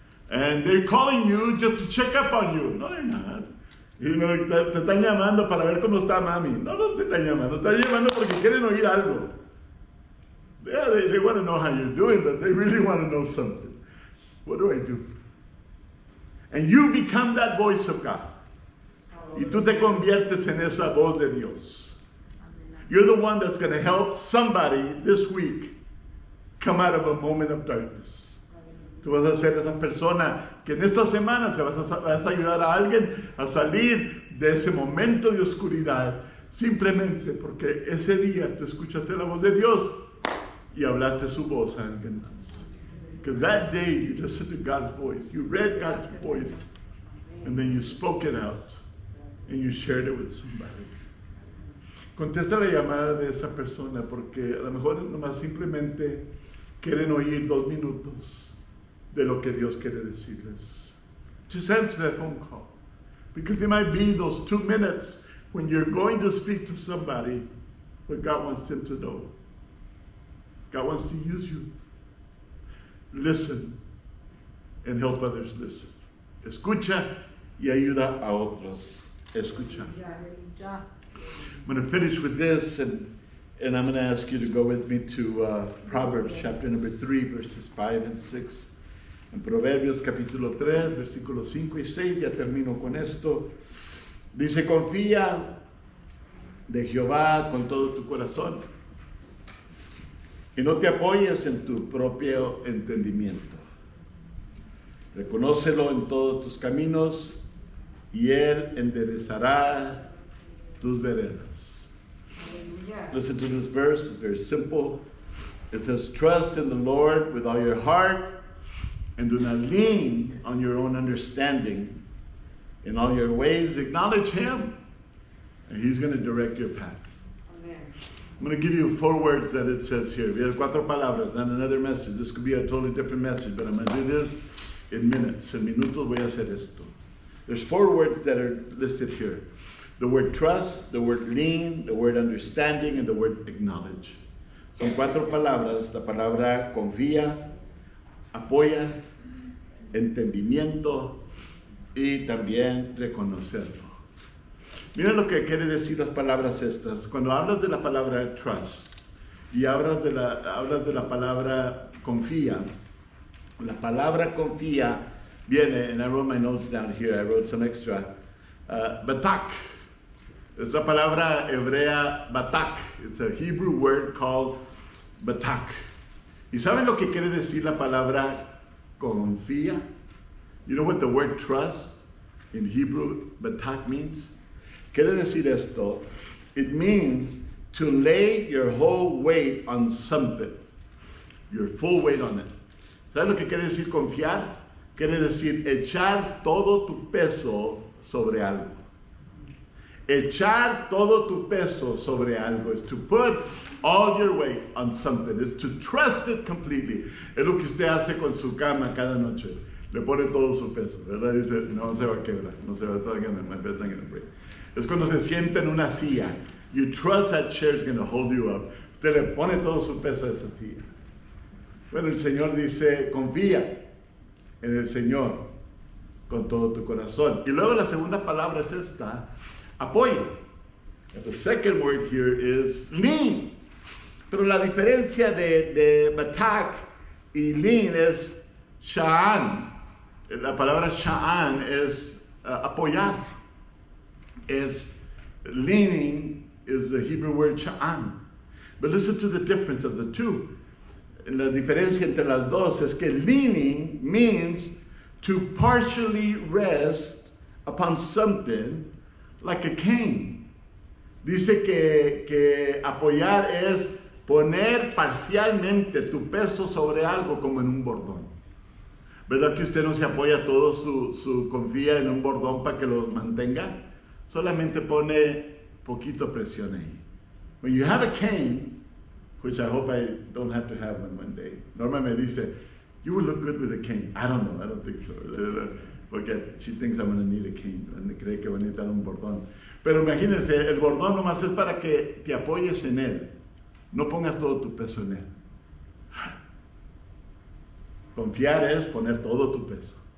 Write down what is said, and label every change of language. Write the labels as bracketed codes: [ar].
[en] And they're calling you just to check up on you. No, they're not. You know, [es] te están llamando para ver cómo está mami. No te están llamando. Te están llamando porque quieren oír algo. [en] Yeah, they want to know how you're doing, but they really want to know something. What do I do? And you become that voice of God. [es] Y tú te conviertes en esa voz de Dios. [en] You're the one that's going to help somebody this week come out of a moment of darkness. [es] Tú vas a ser esa persona que en esta semana te vas a ayudar a alguien a salir de ese momento de oscuridad, simplemente porque ese día tú escuchaste la voz de Dios y hablaste su voz a alguien más. [en] Because that day you listened to God's voice, you read God's voice, and then you spoke it out, and you shared it with somebody. [es] Contesta la llamada de esa persona, porque a lo mejor nomás simplemente quieren oír 2 minutos de lo que Dios quiere decirles. [en] Just answer that phone call. Because it might be those 2 minutes when you're going to speak to somebody what God wants them to know. God wants to use you. Listen and help others listen. [es] Escucha y ayuda a otros a escuchar. [en] I'm going to finish with this, and I'm going to ask you to go with me to Proverbs chapter number 3, verses 5 and 6. [es] En Proverbios capítulo 3, versículos 5 y 6, ya termino con esto. Dice, confía de Jehová con todo tu corazón y no te apoyes en tu propio entendimiento. Reconócelo en todos tus caminos y Él enderezará tus veredas. [en] Listen to this verse, it's very simple. It says, trust in the Lord with all your heart and do not lean on your own understanding. In all your ways acknowledge Him and He's going to direct your path. I'm going to give you 4 words that it says here. We have 4 palabras, not another message. This could be a totally different message, but I'm going to do this in minutes. [es] En minutos voy a hacer esto. [en] There's 4 words that are listed here. The word trust, the word lean, the word understanding, and the word acknowledge. [es] Son 4 palabras. La palabra confía, apoya, entendimiento y también reconocerlo. Mira lo que quiere decir las palabras estas. Cuando hablas de la palabra trust, y hablas de la palabra confía. La palabra confía viene, [en] and I wrote my notes down here, I wrote some extra, batak. [es] Es la palabra hebrea batak. [en] It's a Hebrew word called batak. [es] ¿Y saben lo que quiere decir la palabra confía? [en] You know what the word trust in Hebrew batak means? [es] Quiere decir esto. [en] It means to lay your whole weight on something. Your full weight on it. [es] ¿Sabes lo que quiere decir confiar? Quiere decir echar todo tu peso sobre algo. Echar todo tu peso sobre algo. [en] Is to put all your weight on something. Is to trust it completely. [es] Es lo que usted hace con su cama cada noche. Le pone todo su peso, ¿verdad? Dice, no se va a quebrar, no se va a quebrar, [en] my bed's not going to break. [es] Es cuando se sienta en una silla. [en] You trust that chair is going to hold you up. [es] Usted le pone todo su peso a esa silla. Bueno, el Señor dice, confía en el Señor con todo tu corazón. Y luego la segunda palabra es esta, apoya. [en] The second word here is lean. [es] Pero la diferencia de batak y lean es sha'an. La palabra sha'an es apoyar. [en] Es leaning is the Hebrew word sha'an. But listen to the difference of the two. [es] La diferencia entre las dos es que [en] leaning means to partially rest upon something like a cane. [es] Dice que apoyar es poner parcialmente tu peso sobre algo como en un bordón. ¿Verdad que usted no se apoya todo su confía en un bordón para que lo mantenga? Solamente pone poquito presión ahí. [en] When you have a cane, which I hope I don't have to have one day. Norma [es] me dice, [en] you would look good with a cane. I don't know, I don't think so. Porque she thinks I'm going to need a cane. [es] Cree que va a necesitar un bordón. Pero imagínense, el bordón nomás es para que te apoyes en él. No pongas todo tu peso en él. Confiar es poner todo tu peso.